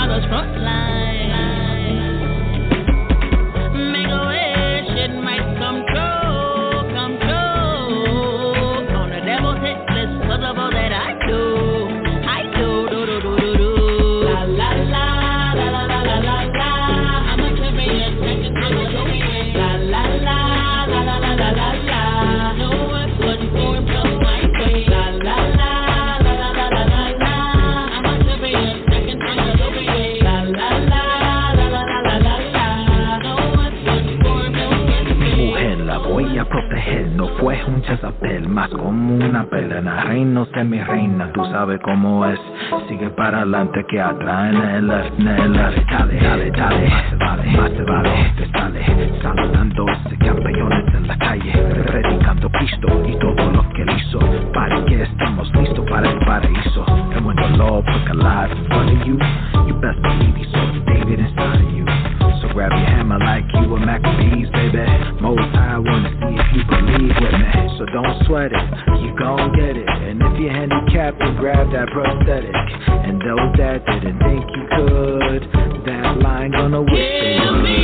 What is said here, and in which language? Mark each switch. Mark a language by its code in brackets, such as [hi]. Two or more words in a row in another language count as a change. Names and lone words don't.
[en] front line. Make a wish, it might come true, come true. On the devil's hit list, cause of all that I do, do, do, do, do, do. La, la, la, la, la, la, la, la, la. I'm a champion, second to the domain. La, la, la, la, la, la, la, la, la. No one but for himself my way. La, la, la, la, la, la, la, la, la. I'm a champion, second to the domain. La, la, la, la, la, la, la, la, la. No one but for himself my way. [es] Mujer, la voy a proteger, no fue un Jezabel, más como una pelena, reino de mi reina, tú sabes cómo es, sigue para adelante que atrás en el left, dale, dale, dale, más te vale, te sale, saludando ese campeones en la calle, predicando Cristo y todo lo que él hizo, para que estamos listos para el paraíso, [en] and when the Lord put alive in front of you, you best believe he saw David inside of you, so grab your hammer like you were Maccabees, baby, most high wanna see if you believe with me, so don't sweat it, you gon' get it, and if you're handicapped, you grab that prosthetic, and those that didn't think you could, that line gonna wish they would.